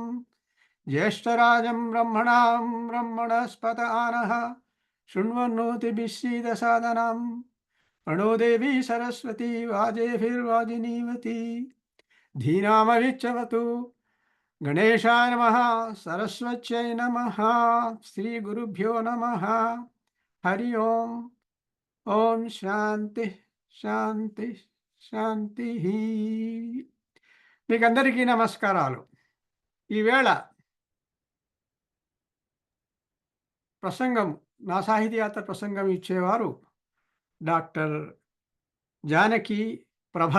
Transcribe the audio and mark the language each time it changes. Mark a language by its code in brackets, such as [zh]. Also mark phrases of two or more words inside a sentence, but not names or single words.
[sa] ज्येष्ठराजं ब्रह्मणां ब्रह्मणस्पत आनः शृण्वन्नोतिभिश्रीदसादनं प्रणो देवी सरस्वती वाजेभिर्वाजिनीवती धीनामविच्यवतु गणेशाय नमः सरस्वत्यै नमः श्रीगुरुभ्यो नमः हरि ओम् ఓం శాంతి శాంతి శాంతి. [te] మీకందరికీ నమస్కారాలు. ఈవేళ ప్రసంగం నా సాహితీయాత్ర ప్రసంగం ఇచ్చేవారు డాక్టర్ జానకి ప్రభల.